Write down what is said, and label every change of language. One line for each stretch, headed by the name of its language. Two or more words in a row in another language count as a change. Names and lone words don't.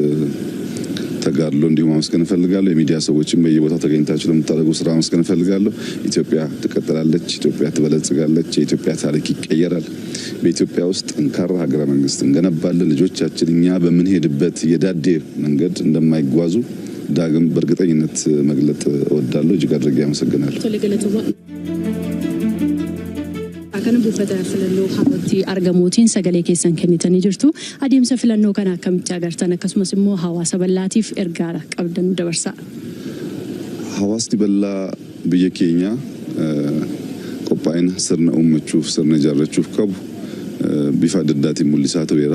Amharic: ተጋድሎ እንዲሁም ማመስገን ፈልጋለሁ። የሚዲያ ሰዎችም በየቦታው ተገኝታችሁ ለምታደርጉ ስራ ማመስገን ፈልጋለሁ። ኢትዮጵያ ትቀጥላለች፣ ኢትዮጵያ ትበለጽጋለች፣ የኢትዮጵያ ታሪክ ይቀየራል። በኢትዮጵያ ውስጥ ጠንካራ ሀገረ መንግስት እንገነባለን። ልጆቻችን እኛ በምንሄድበት የዳዴ መንገድ እንደማይጓዙ ዳግም በእርግጠኝነት መግለጥ እወዳለሁ። እጅግ አድርጌ አመሰግናለሁ።
Oromo: Kana buufata filannoo hawwatti argamuutiin sagalee keessan kennitanii jirtu. Adeemsa filannoo kana akkamitti agartan? Akkasumas immoo hawaasa bal'aatiif ergaa qabdan dabarsaa. Hawaasni bal'aa biyya keenya qophaa'ina sirna uummachuuf sirna ijaarrachuuf qabu bifa adda addaatiin mul'isaa tureera.